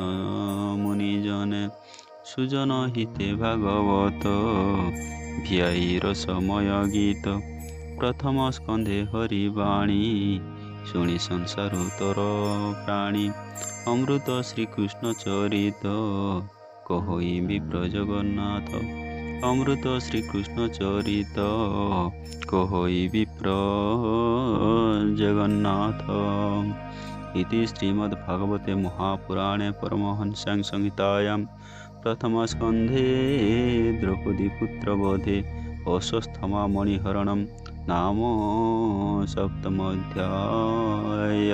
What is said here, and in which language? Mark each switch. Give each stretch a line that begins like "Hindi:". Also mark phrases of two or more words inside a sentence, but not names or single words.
Odia: ମୁନି ଜନେ ସୁଜନ ହିତେ ଭାଗବତ ଭିଆଇ ରସମୟ ଗୀତ ପ୍ରଥମ ସ୍କନ୍ଧେ ହରିବାଣୀ ଶୁଣି ସଂସାର ତର ପ୍ରାଣୀ ଅମୃତ ଶ୍ରୀକୃଷ୍ଣ ଚରିତ କହଇ ବିପ୍ର ଜଗନ୍ନାଥ ଅମୃତ ଶ୍ରୀକୃଷ୍ଣ ଚରିତ କହଇ ବିପ୍ର
Sanskrit: ଜଗନ୍ନାଥ इति श्रीमद्भागवते महापुराणे परमहंस्यां संहितायां प्रथमस्कन्धे द्रौपदीपुत्रवधे अश्वस्थामा मणिहरणं नाम सप्तमोऽध्याय।